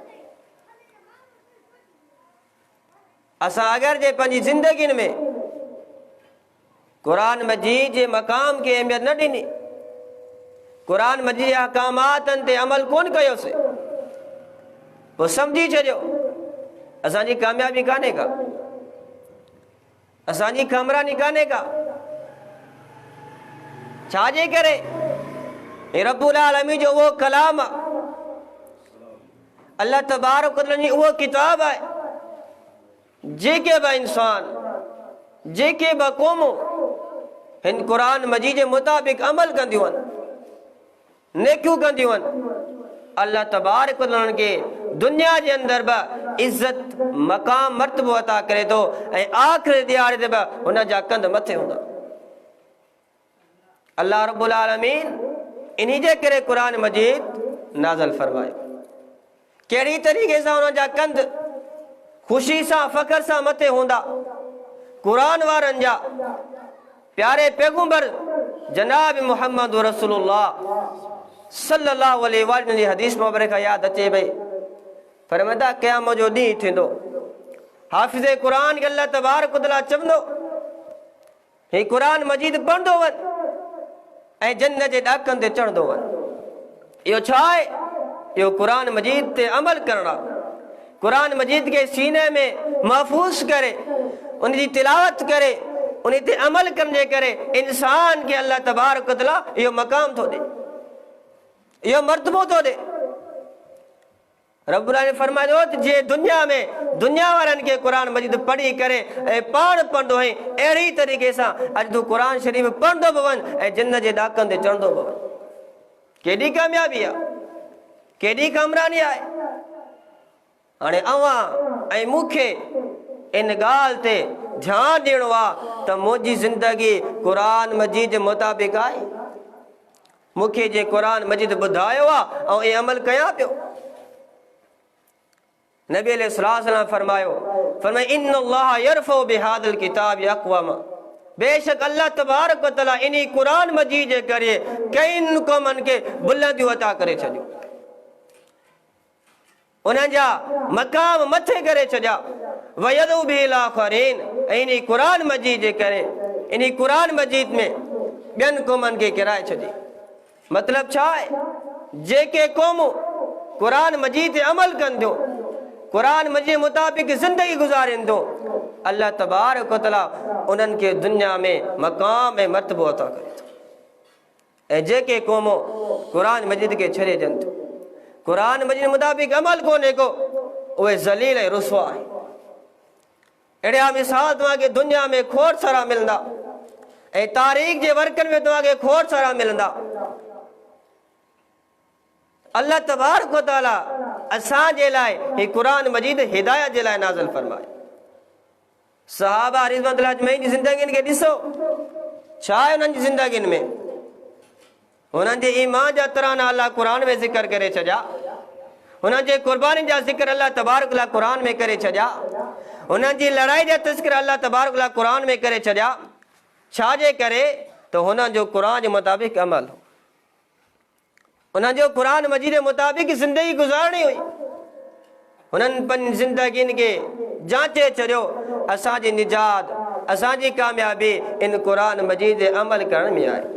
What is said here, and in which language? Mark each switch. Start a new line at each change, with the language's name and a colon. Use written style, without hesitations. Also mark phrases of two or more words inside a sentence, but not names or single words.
Sindhi: असां अगरि जे पंहिंजी ज़िंदगियुनि में क़ुरान मजीद जे मक़ाम खे अहमियत न ॾिनी, क़ुरान मजीद जे अहकामातनि ते अमल कोन कयोसीं, पोइ सम्झी छॾियो असांजी कामयाबी कान्हे का, असांजी कामरानी कान्हे का। छाजे करे?
Arabic: رب العالمين
Sindhi: जो उहो कलाम आहे, अल्लाह
Arabic: تبارك وتعالى
Sindhi: जी उहा किताब आहे जेके बि इंसान जेके बि क़ौमूं हिन क़ुरान मजीद जे मुताबिक़ अमल कंदियूं आहिनि नेकियूं कंदियूं आहिनि अल्लाह
Arabic: تبارك وتعالى
Sindhi: के दुनिया जे अंदर बि इज़त मक़ाम मर्तबो अता करे थो ऐं आख़िरी दिहाड़े ते बि हुन जा कंध मथे हूंदा। अल्लाह
Arabic: رب العالمين
Sindhi: इन्ही जे करे क़ुरान मजीद नाज़िल फरमायो। कहिड़ी तरीक़े सां हुन जा कंध ख़ुशी सां फ़ख्र सां मथे हूंदा। क़ुरान वारनि जा प्यारे पैगंबर जनाब मुहम्मद रसूलुल्लाह
Arabic: صلى الله عليه وسلم
Sindhi: जी हदीस मुबारक याद अचे पई फरमाईंदा क़यामत जो ॾींहुं थींदो हाफ़िज़ क़ुरान खे अल्लाह
Arabic: تبارك وتعالى
Sindhi: चवंदो ही क़ुरान मजीद पढ़ंदो वञ ऐं जन्नत जे ॾाकनि ते चढ़ंदो वञ। इहो छा आहे? इहो क़ुरान मजीद ते अमल करणु आहे। क़ुरान मजीद के सीने में महफूज़ करे उन जी तिलावत करे उन ते अमल करण जे करे इंसान खे अल्लाह
Arabic: تبارك وتعالى
Sindhi: इहो मक़ाम थो ॾे इहो मर्तबो थो ॾे।
Arabic: رب العالمين
Sindhi: फरमायो त जे दुनिया वारनि खे क़ुरान मजीद पढ़ी करे ऐं पाण पढ़ंदो आहे अहिड़ी तरीक़े सां अॼु तूं क़ुरान शरीफ़ पढ़ंदो बि वञ ऐं जन्नत जे ॾाकनि ते चढ़ंदो बि वञ। केॾी कामयाबी आहे केॾी कामरानी आहे। हाणे अवां ऐं मूंखे इन ॻाल्हि ते ध्यानु ॾियणो आहे त मुंहिंजी ज़िंदगी क़ुरान मजीद जे मुताबिक़ आहे। मूंखे जे क़ुरान मजीद ॿुधायो आहे ऐं इहे अमल कयां पियो। नबी अलैहिस्सलाम फरमायो
Arabic: إن الله يرفع بهذا الكتاب أقواما
Sindhi: बेशक अल्लाह
Arabic: تبارك وتعالى
Sindhi: इन्ही क़ुरान मजीद जे करे कई क़ौमनि खे बुलंदियूं अता करे छॾियूं उन्हनि जा मक़ाम मथे करे छॾिया
Arabic: ويضع به آخرين
Sindhi: ऐं इन्ही क़ुरान मजीद जे करे इन्ही क़ुरान मजीद में ॿियनि क़ौमनि खे किराए छॾी। मतिलब छा आहे? जेके क़ौमूं क़ुरान मजीद ते अमल कंदियूं क़ुरान मजीद मुताबिक़ ज़िंदगी गुज़ारिन थियूं अल्लाह
Arabic: تبارك وتعالى
Sindhi: उन्हनि खे दुनिया में मक़ाम ऐं मर्तबो अता करे थो। ऐं जेके क़ौमूं क़ुरान मजीद खे छॾे ॾियनि थियूं क़ुरान मजीद मुताबिक़ अमल कोन्हे को उहे ज़लील ऐं रुसवा आहिनि। अहिड़ा मिसाल तव्हांखे दुनिया में खोड़ सारा मिलंदा ऐं तारीख़ जे वर्कनि में तव्हांखे खोड़ सारा मिलंदा। अल्लाह
Arabic: تبارك وتعالى
Sindhi: असांजे लाइ ही क़ुरान मजीद हिदायत जे लाइ नाज़िल फरमाए। सहाबा
Arabic: رضوان الله أجمعين
Sindhi: जी ज़िंदगियुनि खे ॾिसो छा आहे हुननि जी ज़िंदगियुनि में हुननि जे ईमान जा तराना अल्लाह क़ुरान में ज़िक्र करे छॾिया हुननि जे क़ुर्बानी जा ज़िक्र अल्लाह
Arabic: تبارك وتعالى
Sindhi: क़ुरान में करे छॾिया हुननि जी लड़ाई जा तज़किरा अल्लाह
Arabic: تبارك وتعالى
Sindhi: क़ुरान में करे छॾिया। छाजे करे त हुननि जो क़ुरान जे मुताबिक़ अमल हो हुननि जो क़ुरान मजीद जे मुताबिक़ ज़िंदगी गुज़ारणी हुई। हुननि पंहिंजी ज़िंदगियुनि खे जांचे छॾियो असांजी निजात असांजी कामयाबी इन क़ुरान मजीद जे अमल करण में आहे।